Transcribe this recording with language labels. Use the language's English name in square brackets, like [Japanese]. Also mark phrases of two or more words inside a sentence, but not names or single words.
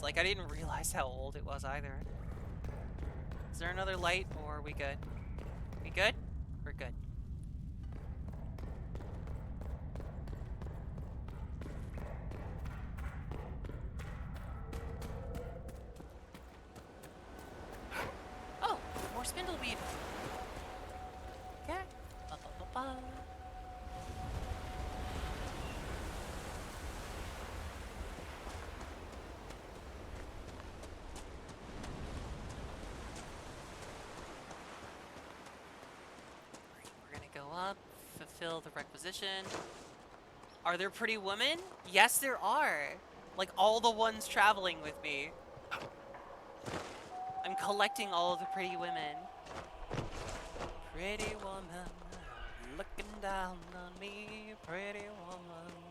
[English] Like, I didn't realize how old it was either. Is there another light, or are we good? We good? We're good. Oh, more spindleweed. Okay. Ba-ba-ba-ba. Go up, fulfill the requisition. Are there pretty women? Yes, there are. Like all the ones traveling with me. I'm collecting all of the pretty women. Pretty woman, looking down on me, pretty woman.